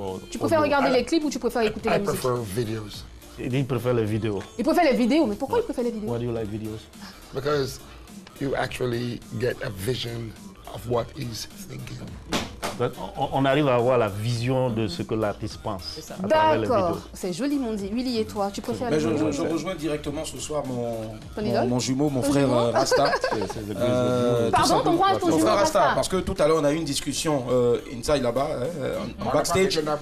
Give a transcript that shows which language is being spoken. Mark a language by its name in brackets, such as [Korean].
[French] Tu préfères regarder les clips ou tu préfères écouter la musique? Il préfère les vidéos. Il préfère les vidéos, mais pourquoi il préfère les vidéos? [English] Why do you like videos? Because you actually get a vision of what he's thinking. [French] On arrive à avoir la vision de ce que l'artiste pense à travers les vidéos. D'accord, c'est joliment dit. Willy et toi, tu préfères les vidéos? Je rejoins directement ce soir mon jumeau, mon frère Rasta. Pardon, ton frère Rasta, parce que tout à l'heure on a eu une discussion inside là-bas, en backstage.